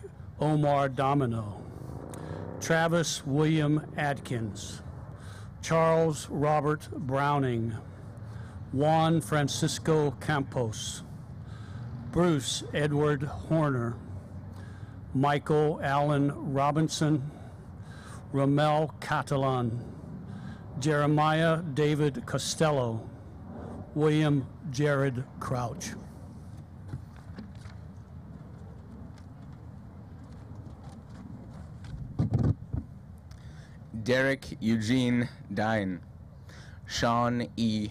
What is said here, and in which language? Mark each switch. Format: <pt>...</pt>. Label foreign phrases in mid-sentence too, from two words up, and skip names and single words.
<en>Omar Domino, Travis William Adkins, Charles Robert Browning, Juan Francisco Campos, Bruce Edward Horner, Michael Allen Robinson, Ramel Catalan, Jeremiah David Costello, William Jared Crouch. Derek Eugene Dine, Sean E.</en>